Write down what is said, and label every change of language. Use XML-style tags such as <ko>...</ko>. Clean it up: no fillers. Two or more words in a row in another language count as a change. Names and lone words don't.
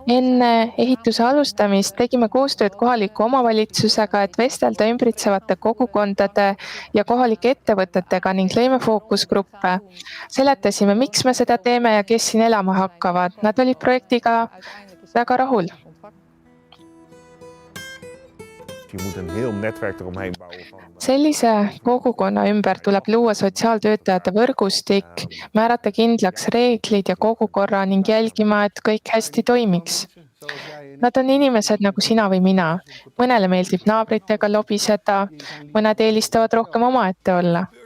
<et>Enne ehituse alustamist tegime koostööd kohaliku omavalitsusega, et vestelda ümbritsevate kogukondade ja kohalike ettevõtetega ning lõime fookusgruppe. Seletasime, miks me seda teeme ja kes siin elama hakkavad. Nad olid projektiga väga rahul.</et> <nl>Je moet een heel netwerk eromheen bouwen.</nl> <et>Sellise kogukonna ümber tuleb luua sotsiaaltöötajate võrgustik, määrata kindlaks reeglid ja kogukorra ning jälgima, et kõik hästi toimiks. Nad on inimesed nagu sina või mina. Mõnele meeldib naabritega lobiseda, mõned eelistavad rohkem omaette olla.</et>